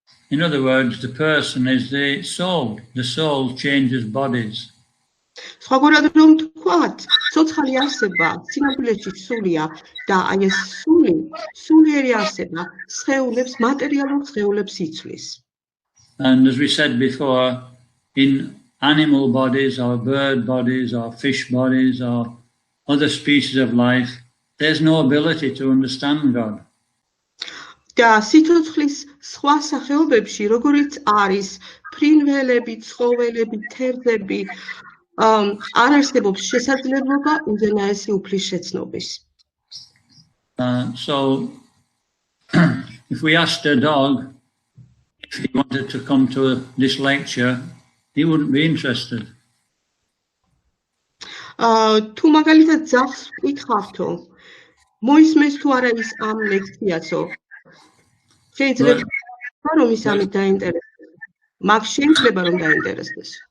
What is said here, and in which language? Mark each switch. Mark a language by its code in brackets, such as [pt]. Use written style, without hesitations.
[en] In other words, the person is the soul. The soul changes bodies. [ka] სხვაგვარად რომ თქვათ, ცოცხალი არსება სინამდვილეში სულია და აი ეს სულიერი არსება სხეულებს, მატერიალურ სხეულებს იცვლის. [en] And as we said before, in animal bodies or bird bodies or fish bodies or other species of life, there's no ability to understand God. [ka] და სიცოცხლის სხვა სახეობებში, როგორიც არის ფრინველები, ცხოველები, თევზები, არ არსებობს შესაძლებლობა უზენაესი უფლის შეცნობის. [en] So, if we asked a dog if he wanted to come to this lecture, he wouldn't be interested. [ka] თუ მაგალითად ძაღლს ვკითხავთო, მოისმენს თუ არა ის ამ ლექციაცო, შეიძლება რომ ის ამით დაინტერესდეს, მაგ შეიძლება რომ დაინტერესდეს.